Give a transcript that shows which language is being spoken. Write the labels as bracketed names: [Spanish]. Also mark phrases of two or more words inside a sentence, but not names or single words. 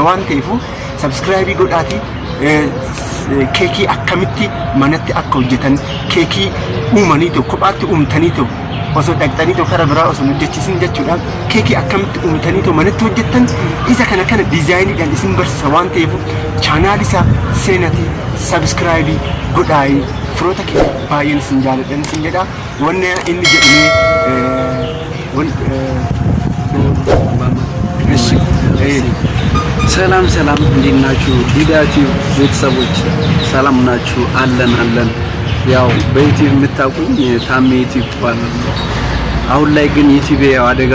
[Oromo] waan ta'eef subscribe godhaati keekii akkamitti manatti akka hojjetan keekii uumanii ta'u kophaatti uumtanii ta'u osoo dhaqxanii ta'u karaa biraa osoo hojjechiisin jechuudha keekii akkamitti uumtanii ta'u manatti hojjettan isa kana dizaayiniidhaan isin barsiisa waan ta'eef chaanaal isaa seenati subscribe godhaayi firoota kee baay'een isin jaaladhan isin jedha wanna inni jedhee [Amharic] ሰላም እንዴት ናችሁ ዲዳቲቭ ቤተሰቦች ሰላም ናችሁ አለን ያው በዩቲዩብ የምታውቁኝ ታሜ ዩቲዩብ ይባላል አሁን ላይ ግን ዩቲዩብ ያው አደጋ